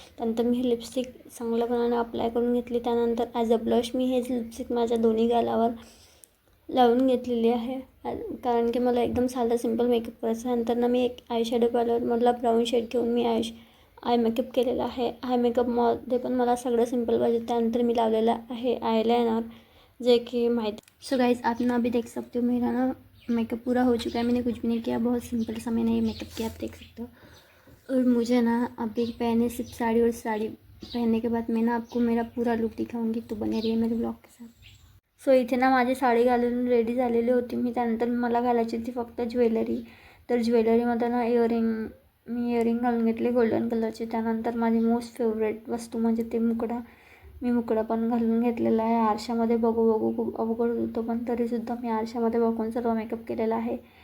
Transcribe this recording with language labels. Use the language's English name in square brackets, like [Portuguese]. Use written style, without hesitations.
[Marathi] त्यानंतर मी ही लिपस्टिक चांगल्याप्रमाणे अप्लाय करून घेतली. त्यानंतर [English] as a blush [Marathi] मी हे लिपस्टिक माझ्या दोन्ही गालावर लावून घेतलेली आहे, कारण की मला एकदम साधा सिंपल मेकअप करायचा. नंतर ना मी एक आय शॅडो पॅलेटमधला ब्राऊन शेड घेऊन मी आय मेकअप केलेला आहे. आय मेकअपमध्ये पण मला सगळं सिंपल पाहिजे. त्यानंतर मी लावलेला आहे आयलाइनर, जे कि माहिती. [Hindi] सो गाइस, आप ना अभी देख सकते हो मेरा ना मेकअप पूरा हो चुका है. मैंने कुछ भी नहीं किया, बहुत सिंपल सा मैंने ये मेकअप किया, आप देख सकते हो. और मुझे ना अभी पहने सिर्फ साड़ी, और साड़ी पहनने के बाद मैं ना आपको मेरा पूरा लुक दिखाऊंगी. तो बने रहिए मेरे ब्लॉग के साथ. [Marathi] सो इथे ना माझी साडी घालून रेडी झालेली होती मी. त्यानंतर मला घालायची होती फक्त ज्वेलरी. तर ज्वेलरीमध्ये ना मी इयरिंग घालून घेतले गोल्डन कलरचे. त्यानंतर माझी मोस्ट फेवरेट वस्तू म्हणजे ते मुकडा. मी मुकडा पण घालून घेतलेला आहे. आरशामध्ये बघू खूप अवघड होतं, पण तरीसुद्धा मी आरशामध्ये बघून सर्व मेकअप केलेला आहे.